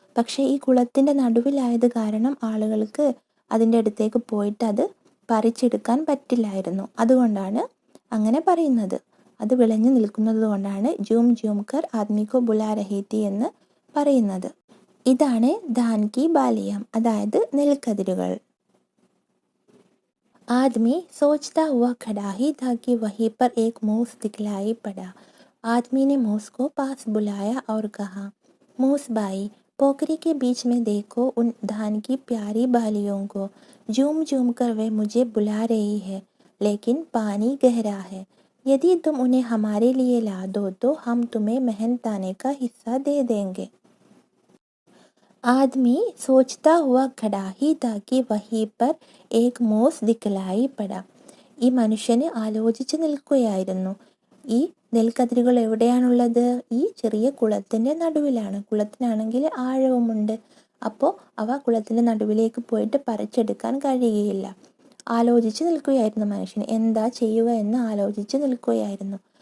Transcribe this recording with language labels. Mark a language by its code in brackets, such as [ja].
[ml] പക്ഷേ ഈ കുളത്തിൻ്റെ നടുവിലായത് കാരണം ആളുകൾക്ക് അതിൻ്റെ അടുത്തേക്ക് പോയിട്ട് അത് പറിച്ചെടുക്കാൻ പറ്റില്ലായിരുന്നു. അതുകൊണ്ടാണ് അങ്ങനെ പറയുന്നത്. അത് വിളഞ്ഞു നിൽക്കുന്നത് കൊണ്ടാണ് [hi] ജൂം ജൂം കർ ആദ്മിക്കോ ബുലാ രഹി തി [ml] എന്ന് പറയുന്നത്. ഇതാണ് [hi] ധാൻ കി ബാലിയാം, [ml] അതായത് നെൽക്കതിരുകൾ. [hi] ആദ്മി सोचता हुआ खड़ा ही था कि वहीं पर एक मूस दिखलाई पड़ा. आदमी ने मूस को पास बुलाया और कहा, मूस भाई, पोखरी के बीच में देखो उन धान की प्यारी बालियों को. झूम झूम कर वे मुझे बुला रही है, लेकिन पानी गहरा है. यदि तुम उन्हें हमारे लिए ला दो तो हम तुम्हें मेहनताने का हिस्सा दे देंगे. आदमी सोचता हुआ खड़ा ही था कि वहीं पर एक मूस दिखलाई पड़ा. [ml] ഈ മനുഷ്യന് ആലോചിച്ച് നിൽക്കുകയായിരുന്നു. ഈ നെൽക്കതിരുകൾ എവിടെയാണുള്ളത്? ഈ ചെറിയ കുളത്തിൻ്റെ നടുവിലാണ്. കുളത്തിനാണെങ്കിൽ ആഴവുമുണ്ട്. അപ്പോൾ അവ കുളത്തിൻ്റെ നടുവിലേക്ക് പോയിട്ട് പറിച്ചെടുക്കാൻ കഴിയുകയില്ല. ആലോചിച്ച് നിൽക്കുകയായിരുന്നു മനുഷ്യൻ. എന്താ ചെയ്യുക എന്ന് ആലോചിച്ച് നിൽക്കുകയായിരുന്നു.